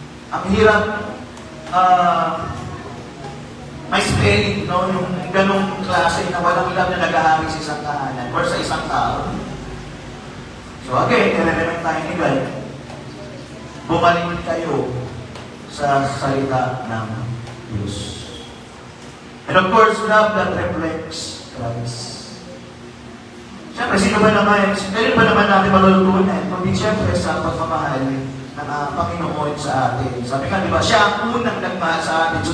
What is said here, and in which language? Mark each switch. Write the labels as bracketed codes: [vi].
[tl] Ang hirap, may spelling, no? Yung ganong klase na walang love na nagahangin sa isang tahanan or sa isang tao. So again, i-remind tayo ni God, bumalik kayo sa salita ng Diyos. [en] And of course, love that reflects Christ. [tl] Siyempre, sino ba naman natin malulutunan? Kundi siyempre sa pagmamahal ng Panginoon sa atin. Sabi nga, di ba, siya ang unang nagmahal sa atin.